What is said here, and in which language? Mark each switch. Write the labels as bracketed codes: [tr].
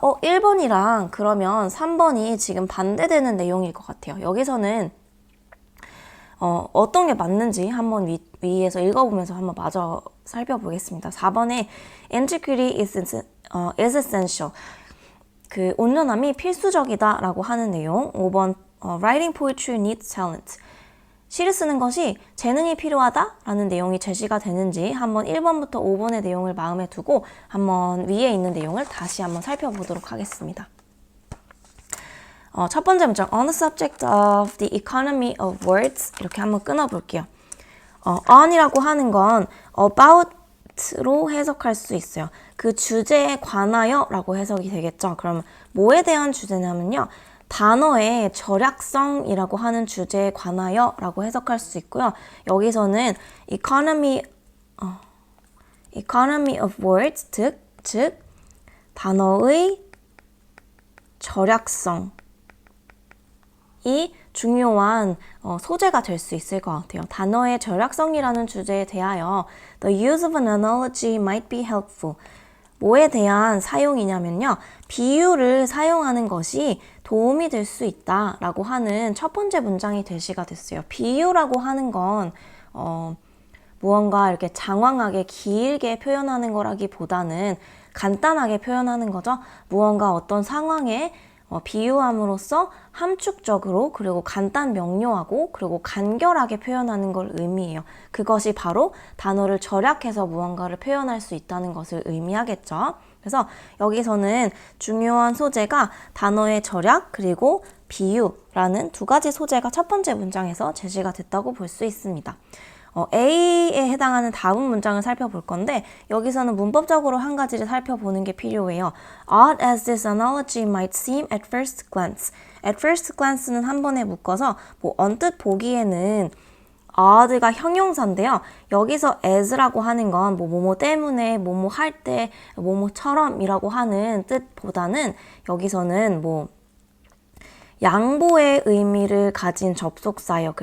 [ko] 1번이랑 그러면 3번이 지금 반대되는 내용일 것 같아요. 여기서는 어떤 게 맞는지 한번 위에서 읽어보면서 한번 마저 살펴보겠습니다. 4번에 [en] integrity is essential. [ko] 그 온전함이 필수적이다 라고 하는 내용. [en] 5번 writing poetry needs talent. [ko] 시를 쓰는 것이 재능이 필요하다 라는 내용이 제시가 되는지 한번 1번부터 5번의 내용을 마음에 두고 한번 위에 있는 내용을 다시 한번 살펴보도록 하겠습니다. [en] 첫 번째 문장 on the subject of the economy of words [ko] 이렇게 한번 끊어볼게요. on이라고 하는 건 about로 해석할 수 있어요. 그 주제에 관하여 라고 해석이 되겠죠. 그럼 뭐에 대한 주제냐면요. 단어의 절약성이라고 하는 주제에 관하여 라고 해석할 수 있고요. 여기서는 [en] economy of words [ko] 즉 단어의 절약성이 중요한 소재가 될 수 있을 것 같아요. 단어의 절약성이라는 주제에 대하여 [en] The use of an analogy might be helpful. [ko] 뭐에 대한 사용이냐면요. 비유를 사용하는 것이 도움이 될 수 있다라고 하는 첫 번째 문장이 제시가 됐어요. 비유라고 하는 건 무언가 이렇게 장황하게 길게 표현하는 거라기보다는 간단하게 표현하는 거죠. 무언가 어떤 상황에 비유함으로써 함축적으로 그리고 간단 명료하고 그리고 간결하게 표현하는 걸 의미해요. 그것이 바로 단어를 절약해서 무언가를 표현할 수 있다는 것을 의미하겠죠. 그래서 여기서는 중요한 소재가 단어의 절약 그리고 비유라는 두 가지 소재가 첫 번째 문장에서 제시가 됐다고 볼 수 있습니다. A에 해당하는 다음 문장을 살펴볼 건데 여기서는 문법적으로 한 가지를 살펴보는 게 필요해요. [en] Odd as this analogy might seem at first glance. At first glance [ko] 는 한 번에 묶어서 언뜻 보기에는 odd가 형용사인데요. 여기서 as라고 하는 건 뭐뭐 때문에, 뭐뭐 할 때, 뭐뭐처럼이라고 하는 뜻보다는 여기서는 양보의 의미를 가진 접속사예요.